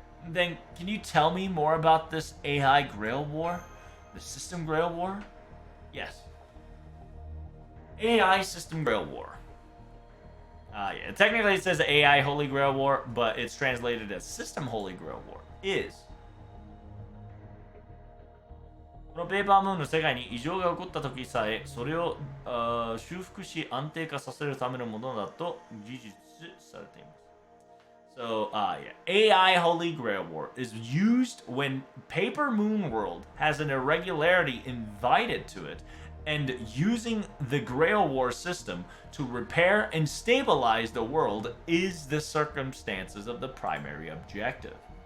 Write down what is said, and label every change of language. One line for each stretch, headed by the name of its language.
English: Then, can you tell me more about this AI Grail War? The System Grail War? Yes. AI System Grail War. Technically it says AI Holy Grail War, but it's translated as System Holy Grail War. Is
Japanese: このペーパームーンの世界に異常が起こった時さえ、それを修復し安定化させるためのものだと記述されています。
English: So, AI Holy Grail War is used when Paper Moon World has an irregularity invited to it, and using the Grail War system to repair and stabilize the world is the circumstances of the primary objective.